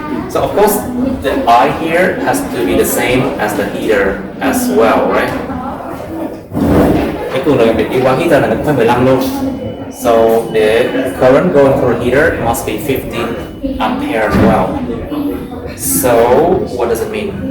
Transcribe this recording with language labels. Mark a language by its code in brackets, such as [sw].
[en] So of course the I here has to be the same as the heater as well, right? [vi] Cái cường độ bị đi qua heater này nó cũng phải 15 luôn. [en] So the current going through the heater must be 15 ampere as well. So what does it mean?